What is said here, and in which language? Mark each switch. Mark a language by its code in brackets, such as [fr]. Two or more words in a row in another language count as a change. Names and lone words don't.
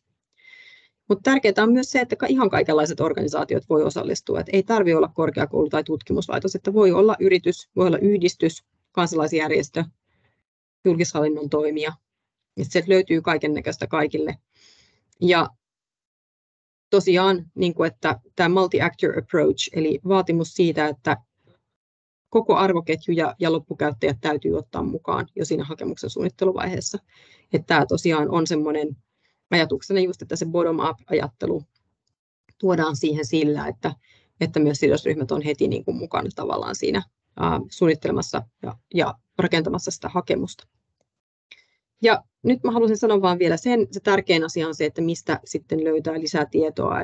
[fi] Mutta tärkeää on myös se, että ihan kaikenlaiset organisaatiot voi osallistua. Et ei tarvitse olla korkeakoulu tai tutkimuslaitos, että voi olla yritys, voi olla yhdistys, kansalaisjärjestö, julkishallinnon toimija. Sieltä löytyy kaikennäköistä kaikille. Ja tosiaan, niin kuin että tämä [en] multi-actor approach, [fi] eli vaatimus siitä, että koko arvoketju ja loppukäyttäjät täytyy ottaa mukaan jo siinä hakemuksen suunnitteluvaiheessa. Että tämä tosiaan on semmoinen ajatuksena just, että se bottom-up-ajattelu tuodaan siihen sillä, että myös sidosryhmät on heti niin kuin mukana tavallaan siinä suunnittelemassa ja rakentamassa sitä hakemusta. Ja nyt mä haluaisin sanoa vaan vielä se tärkein asia on se, että mistä sitten löytää lisää tietoa.